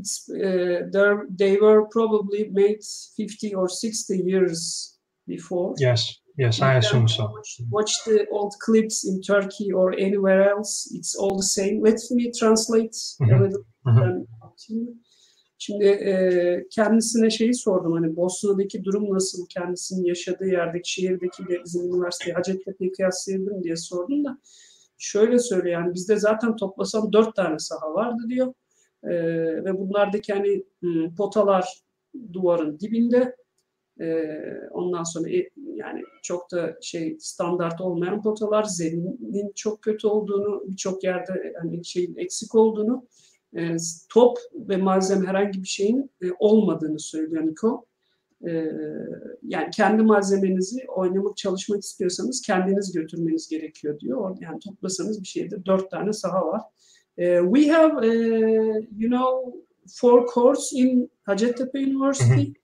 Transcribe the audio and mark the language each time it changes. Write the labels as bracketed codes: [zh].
[en] They were probably made 50 or 60 years before. Yes, I assume so. Watch the old clips in Turkey or anywhere else. It's all the same. Let me translate a little. [tr] Şimdi kendisine şeyi sordum, hani Bosna'daki durum nasıl, kendisinin yaşadığı yerdeki, şehirdekiyle bizim üniversiteyi Hacettepe'yi kıyaslayabilirim diye sordum da şöyle söylüyor, yani bizde zaten toplasam 4 tane saha vardı diyor. Ve bunlardaki hani potalar duvarın dibinde, ondan sonra yani çok da standart olmayan potalar, zeminin çok kötü olduğunu, birçok yerde hani şeyin eksik olduğunu, top ve malzeme herhangi bir şeyin olmadığını söylüyor Niko. Yani kendi malzemenizi oynamak, çalışmak istiyorsanız kendiniz götürmeniz gerekiyor diyor. Yani toplasanız bir şeyde 4 tane saha var. [en] We have, 4 courts in Hacettepe University.